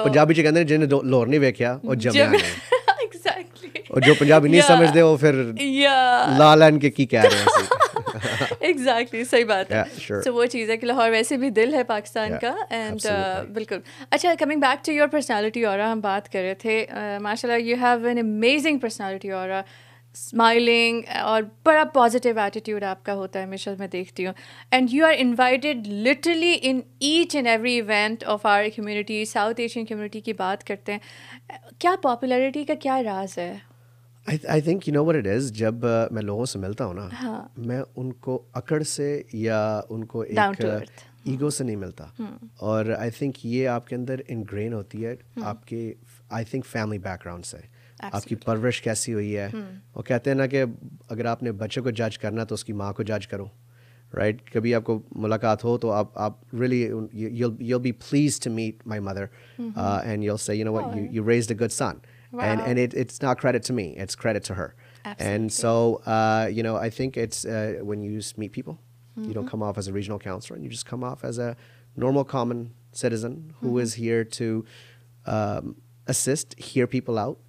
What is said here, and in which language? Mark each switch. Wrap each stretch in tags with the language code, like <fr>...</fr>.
<hi>पंजाबी च कहते हैं जिन्हें लाहौर नहीं देखा वो जमिया नहीं.</hi> <en>Exactly.</en> <hi>और जो पंजाबी नहीं समझते वो फिर लालन के की कह रहे हैं. Exactly, सही बात है.</hi> <en>Sure.</en> <hi>So वो चीज़ है कि लाहौर वैसे भी दिल है पाकिस्तान का. And बिल्कुल. अच्छा,</hi> <en>coming back to your personality aura,</en> <hi>हम बात कर रहे थे.</hi> <en>माशाल्लाह, you have an amazing personality aura.</en> <hi>Smiling और बड़ा positive attitude आपका होता है, हमेशा मैं देखती हूँ.</hi> <en>And you are invited literally in each and every event of our community.</en> <hi>South Asian community की बात करते हैं. क्या popularity का क्या राज है?</hi> <en>I think you know what it is.</en> <hi>जब मैं लोगों से मिलता हूँ ना, मैं उनको अकड़ से या उनको एक ईगो से नहीं मिलता. और I think ये आपके अंदर ingrain होती है आपके I think family background से. आपकी परवरिश कैसी हुई है. वो कहते हैं ना कि अगर आपने बच्चे को जज करना तो उसकी माँ को जज करो.</hi> <en>Right?</en> <hi>कभी आपको मुलाकात हो तो आप</hi> <en>really you'll be pleased to meet my mother, and you'll say, you know what, you raised a good son. Wow. And it's not credit to me, it's credit to her. Absolutely. And so I think it's when you just meet people, you don't come off as a regional counselor, and you just come off as a normal common citizen who is here to assist, hear people out.</en>